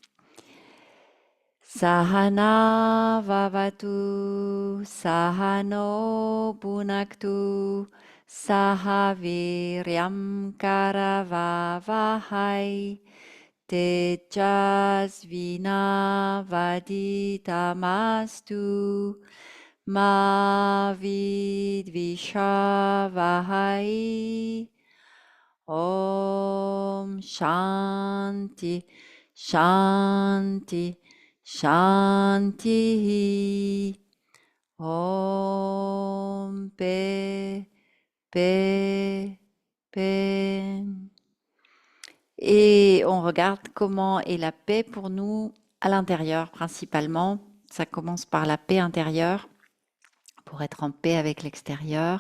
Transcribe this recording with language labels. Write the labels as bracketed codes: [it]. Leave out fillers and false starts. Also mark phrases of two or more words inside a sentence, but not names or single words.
[sa] सहना ववतु सहनो पुनक्तु सहवीर्यं करवावहै तेजस्विना वदितमस्तु मा विद्विषावहै. ॐ शान्ति शान्ति शान्ति. [fr] Om paix, paix, paix. Et on regarde comment est la paix pour nous à l'intérieur principalement. Ça commence par la paix intérieure pour être en paix avec l'extérieur.